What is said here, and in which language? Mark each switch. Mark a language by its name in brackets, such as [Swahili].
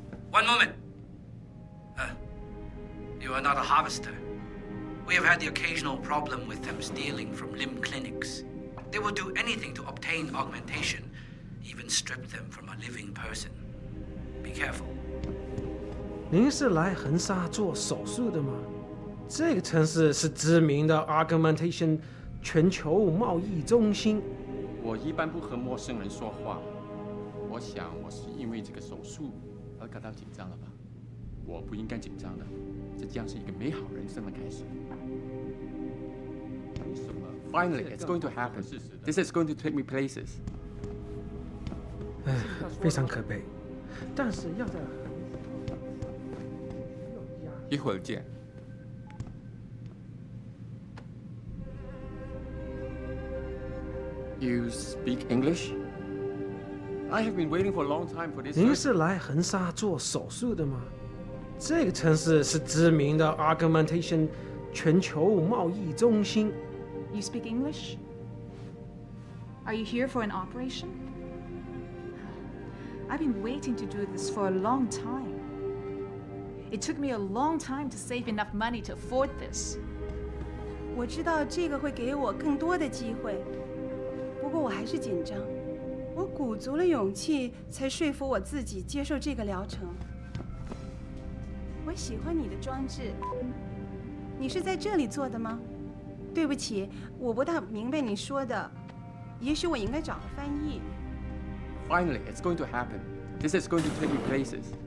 [English] One moment. You are not a harvester. We have had the occasional problem with them stealing from limb clinics. They will do anything to obtain augmentation, even strip them from a living person. Be careful. [Chinese] 您是来横沙做手术的吗？这个城市是知名的 augmentation 全球贸易中心。我一般不和陌生人说话。我想我是因为这个手术而感到紧张了吧？我不应该紧张的，这将是一个美好人生的开始。 [English] Finally, it's going to happen. This is going to take me places. [Chinese] 非常可悲。但是要在一会儿见。 [English] You speak English? I have been waiting for a long time for this. [Chinese] 您是来横沙做手术的吗？这个城市是知名的 augmentation 全球贸易中心。 [English] You speak English? Are you here for an operation? I've been waiting to do this for a long time. It took me a long time to save enough money to afford this. [Chinese] 我知道这个会给我更多的机会，不过我还是紧张。我鼓足了勇气，才说服我自己接受这个疗程。我喜欢你的装置。你是在这里做的吗？对不起，我不大明白你说的。也许我应该找个翻译。 [English] Finally, it's going to happen. This is going to take me places.